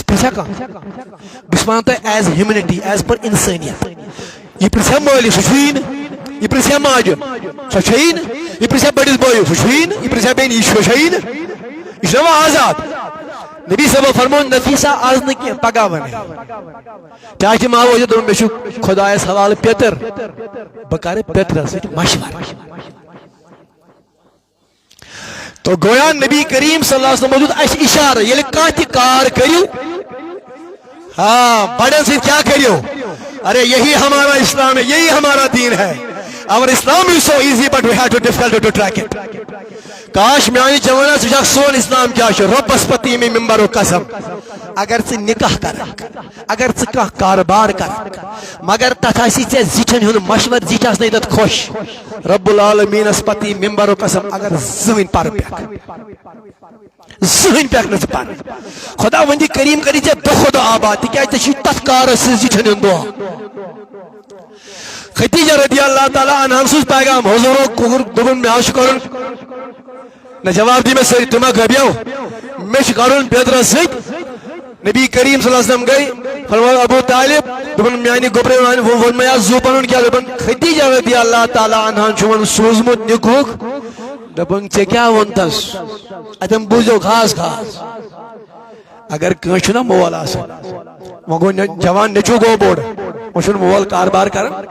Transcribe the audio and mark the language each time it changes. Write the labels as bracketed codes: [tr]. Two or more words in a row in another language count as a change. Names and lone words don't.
[ks] پرژھا کانٛہہ بہٕ چھُس ونان تۄہہِ [en] is humanity is [ks] پر انسٲنیت یہ پرژھا مٲلِس سُہ چھُیی نہٕ یہ پرژھا ماجہِ سۄ چھےٚ نہٕ یہ پرژھا بٔڑِس بٲیِس سُہ چھُیی نہٕ یہ پرژھا بیٚنہِ یہِ چھےٚ نہٕ یہ چھُ وۄنۍ آزاد نبی صاحب فرمون نفیسہ آز نہ کینٛہہ پگاہ ونے چاچہِ ماوٕ ٲسۍ دوٚپُن مےٚ چھُ خۄدایس حوالہٕ پیٚتٕر بہٕ کرٕ پیٚترس سۭتۍ مشورٕ تو گویا نبی کریم صلی اللہ علیہ وسلم دیُت اَسہِ اِشارٕ ییٚلہِ کانٛہہ تہِ کار کٔرِو ہاں بڑن سۭتۍ کیٛاہ کٔرِو [ur] ارے یہی ہمارا اسلام ہے یہی ہمارا دین ہے [en] our Islam is so easy but we have to difficult to track it [ks] کاش میانی جوانس وچھکھ سون اسلام کیا چھُ رۄبس پتی مےٚ ممبر و قسم اگر ژٕ نکاح کرکھ اگر ژٕ کانٛہہ کاربار کرکھ مگر تتھ آسی ژےٚ زِٹھن ہُنٛد مشور زِٹھ آسنٕے تتھ خۄش رب العالمیٖنس پتی ممبر و قسم اگر زٕہٕنۍ پرٕ پیکھ زٕہٕنۍ پیکھ نہٕ ژٕ پرٕ خدا وندِ کریم کری ژےٚ دۄہ کھۄتہٕ دۄہ آباد تِکیٛازِ ژےٚ چھُے تتھ کارس سۭتۍ زِٹھن ہُنٛد دۄہ ختیجہ رضی اللہ تعالیٰ عنہا سوز پیغام حضورو کوٚر دوٚپُن مےٚ حظ چھُ کرُن نہ جواب دی میں سٲری تُہۍ ما گٔبیو مےٚ چھُ کرُن پیٚترس سۭتۍ نبی کریم صلی اللہ علیہ وسلم گٔے فرموو ابو طالب دوٚپُن میانہِ گوٚبرے ووٚن مےٚ آز زُو پنُن کیٛاہ دوٚپُن ختیجہ رضی اللہ تعالیٰ عنہا چھُ وۄنۍ سوٗزمُت نِکہُک دوٚپُن ژےٚ کیٛاہ ووٚنتس اتٮ۪ن بوٗزِو خاص خاص اگر کٲنٛسہِ چھُنہ مول آسان وۄنۍ گوٚو جوان نیٚچوٗ گوٚو بوٚڑ وۄنۍ چھُنہٕ مول کاربار کران